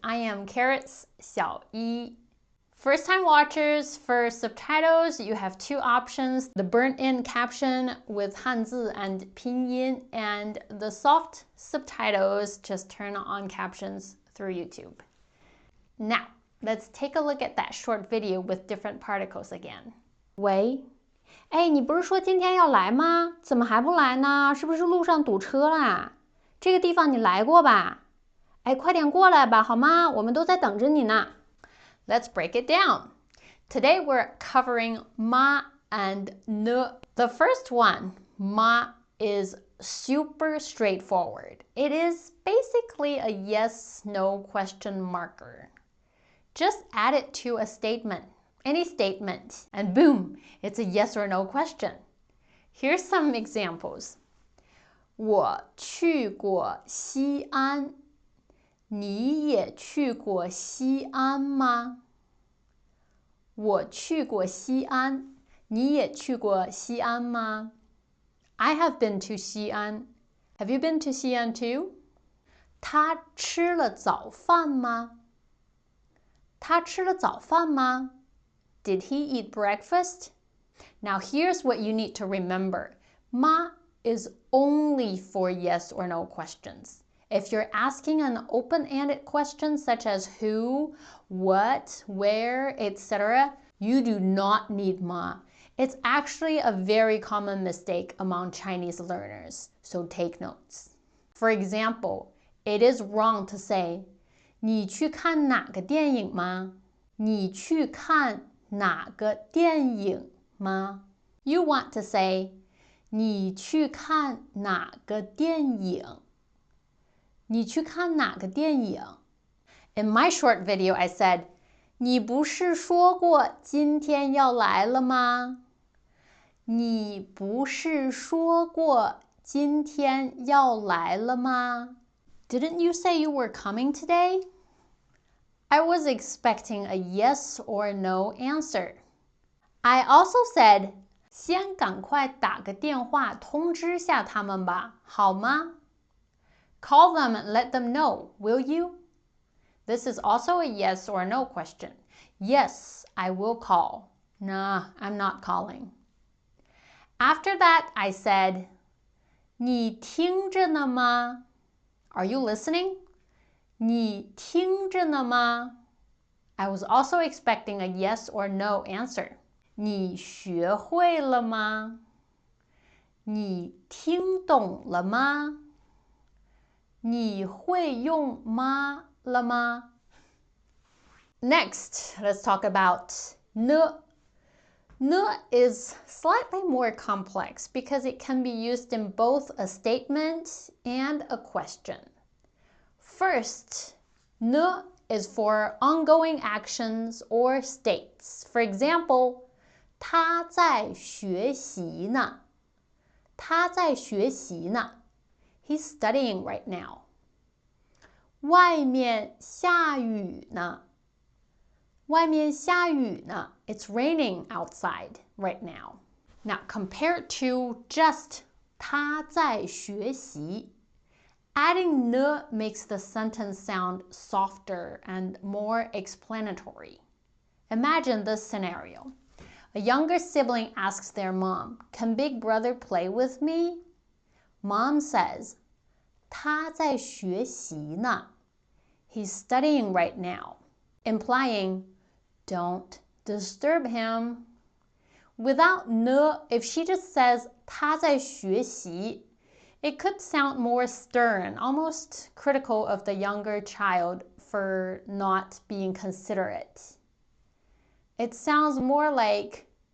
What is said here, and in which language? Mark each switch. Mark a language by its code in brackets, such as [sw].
[en] I am Carrots Xiaoyi. First-time watchers, for subtitles, you have 2 options: the burnt-in caption with Hanzi and Pinyin, and the soft subtitles, just turn on captions through YouTube. Now, let's take a look at that short video with different particles again. [zh] 喂，哎，你不是说今天要来吗？怎么还不来呢？是不是路上堵车啦？这个地方你来过吧？哎，快点过来吧，好吗？我们都在等着你呢。 [en] Let's break it down. Today we're covering ma and ne. The first one, ma, is super straightforward. It is basically a yes/no question marker. Just add it to a statement, any statement, and boom, it's a yes or no question. Here's some examples. [zh] 我去过西安，你也去过西安吗？我去过西安，你也去过西安吗？ [en] I have been to 西安. Have you been to 西安 too? [zh] 他吃了早饭吗？他吃了早饭吗？ [en] Did he eat breakfast? Now here's what you need to remember. Ma is only for yes or no questions. If you're asking an open-ended question such as who, what, where, etc., you do not need ma. It's actually a very common mistake among Chinese learners, so take notes. For example, it is wrong to say, [zh] 你去看哪个电影吗？你去看哪个电影吗？ You want to say, 你去看哪个电影？你去看哪个电影？ [en] In my short video, I said, [zh] 你不是说过今天要来了吗？你不是说过今天要来了吗？ [en] Didn't you say you were coming today? I was expecting a yes or no answer. I also said, [zh] 先赶快打个电话通知下他们吧，好吗？ [en] Call them and let them know, will you? This is also a yes or no question. Yes, I will call. Nah, I'm not calling. After that, I said, [zh] 你听着呢吗？ [en] Are you listening? [zh] 你听着呢吗？ [en] I was also expecting a yes or no answer. [zh] 你学会了吗？你听懂了吗？你会用吗了吗？ [en] Next, let's talk about ne. Ne is slightly more complex because it can be used in both a statement and a question. First, ne is for ongoing actions or states. For example, [zh] 他在学习呢。他在学习呢。 [en] He's studying right now. [zh] 外面下雨呢。外面下雨呢。 [en] It's raining outside right now. Now, compared to just [zh] 他在学习, [en] adding ne makes the sentence sound softer and more explanatory. Imagine this scenario. A younger sibling asks their mom, "Can big brother play with me?" Mom says, [zh] 他在学习呢. [en] He's studying right now, implying, don't disturb him. Without ne, if she just says [zh] 他在学习, [en] it could sound more stern, almost critical of the younger child for not being considerate. It sounds more like